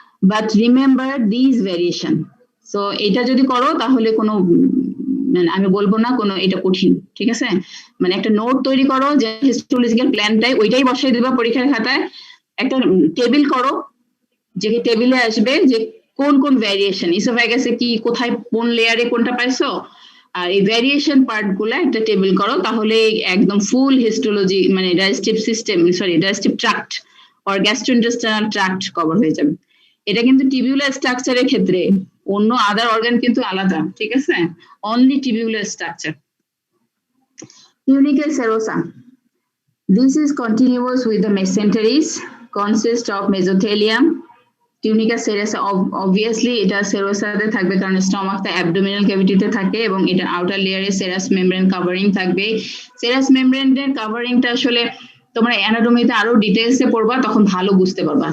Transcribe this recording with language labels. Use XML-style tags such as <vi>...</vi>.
<en>But remember these variation.</en> <bn>So এটা যদি করো তাহলে কোনো মানে আমি বলবো না কোনো এটা কঠিন, ঠিক আছে, মানে একটা নোট তৈরি করো যে হিস্টোলজিক্যাল প্ল্যানটাই ওইটাই বসাই দিবা পরীক্ষার খাতায়, একটা টেবিল করো যে টেবিলে আসবে যে কোন কোন ভ্যারিয়েশন ইসোফ্যাগাসে কি কোথায় কোন লেয়ারে কোনটা পাইছো, আর এই ভ্যারিয়েশন পার্ট গুলো একটা টেবিল করো, তাহলে একদম ফুল হিস্টোলজি মানে digestive system digestive tract or gastrointestinal tract cover হয়ে যাবে। এটা কিন্তু টিবিউলার স্ট্রাকচারের ক্ষেত্রে, অন্য আদার অর্গান কিন্তু আলাদা, ঠিক আছে, only tubular structure.</bn> <en>Tunica serosa, this is continuous with the mesenteries, consists of mesothelium.</en> <bn>Tunica serosa obviously এটা সেরোসাতে থাকবে কারণ স্টমাকটা অ্যাবডোমিনাল ক্যাভিটিতে থাকে এবং এটা আউটার লেয়ারে সেরাস মেমব্রেন কাভারিং থাকবে। সেরাস মেমব্রেনের কাভারিংটা আসলে তোমরা অ্যানাটমিতে আরো ডিটেইলসে পড়বা, তখন ভালো বুঝতে পারবা।</bn>